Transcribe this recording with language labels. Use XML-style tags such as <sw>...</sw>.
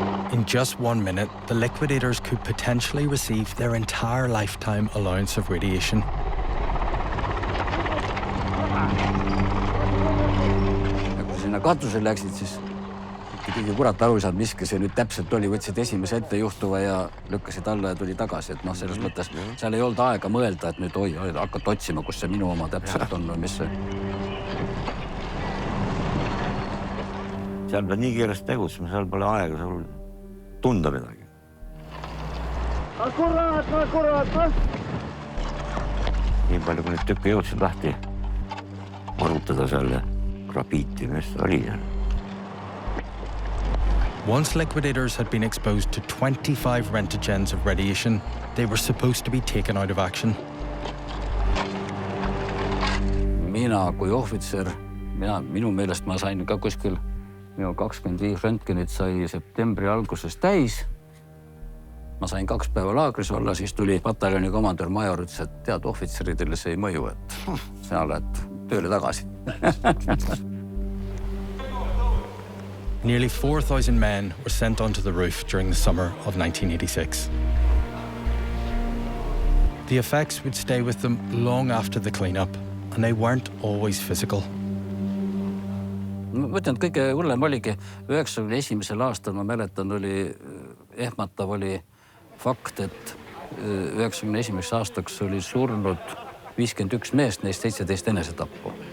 <en>In just 1 minute, the liquidators could potentially receive their entire lifetime allowance of radiation.</en> <et>Ja kui sinna katusele läksid, siis keegi kurat aru ei saanud, miski see nüüd täpselt oli. Võtsid esimese ette juhtuva ja lükkasid alla ja tuli tagasi. Et selles mõttes seal ei olnud aega mõelda, et nüüd hakkad otsima, kus see minu oma täpselt on või mis see. Seal pead nii kiiresti tegutsema, seal pole aega sul tunda midagi. Akuraatno! Nii palju, kui nüüd tükke jõudsid lahti varutada seal ja grafiiti, mis oli seal.</et> <en>Once liquidators had been exposed to 25 rentigens of radiation, they were supposed to be taken out of action.</en> <et>Mina kui ohvitser, minu meelest ma sain ka kuskil minu 25 röntgenit sai septembri alguses täis. Ma sain 2 päeva laagris olla, siis tuli pataljoni komandör major, ütles, et tead ohvitseridele see ei mõju, et sa oled tööle tagasi.</et> <en>Nearly 4,000 men were sent onto the roof during the summer of 1986. The effects would stay with them long after the cleanup, and they weren't always physical.</en> <et>Ma mõtlen, et kõige hullem oligi 91. aastal, ma mäletan, oli ehmatav oli Fakt, et 1991. aastaks oli surnud 51 meest, neist 17 enesetappu.</et>